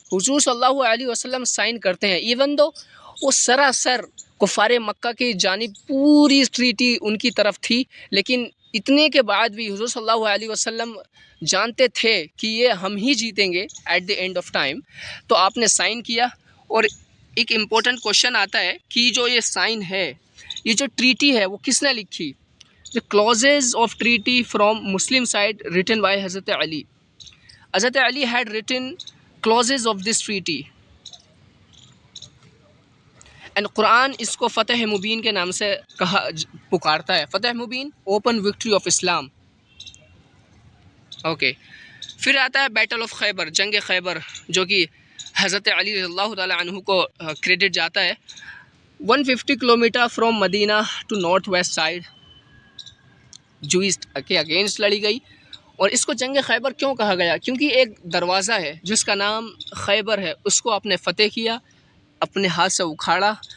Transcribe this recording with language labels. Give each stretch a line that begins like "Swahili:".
Urdu: حضور صلی اللہ علیہ وسلم سائن کرتے ہیں, ایون دو وہ سراسر کفار مکہ کی جانب پوری ٹریٹی ان کی طرف تھی, لیکن اتنے کے بعد بھی حضور صلی اللہ علیہ وسلم جانتے تھے کہ یہ ہم ہی جیتیں گے at the end of time. تو آپ نے سائن کیا. اور ایک امپورٹنٹ کوشچن آتا ہے کہ جو یہ سائن ہے, یہ جو ٹریٹی ہے وہ کس نے لکھی؟
English: The clauses of treaty from Muslim side written by Hazrat Ali. Hazrat Ali had written clauses of this treaty.
Urdu: And Quran اس کو فتح مبین کے نام سے پکارتا ہے.
English: فتح مبین, open victory of Islam. Okay.
Urdu: پھر آتا ہے بیٹل آف خیبر, جنگ خیبر, جو کہ حضرت علی رضی اللہ تعالیٰ عنہ کو کریڈٹ جاتا ہے. 150 kilometre from Medina to north west side Joyce کے اگینسٹ لڑی گئی. اور اس کو جنگ خیبر کیوں کہا گیا؟ کیونکہ ایک دروازہ ہے جس کا نام خیبر ہے, اس کو آپ نے فتح کیا, اپنے ہاتھ سے اکھاڑا.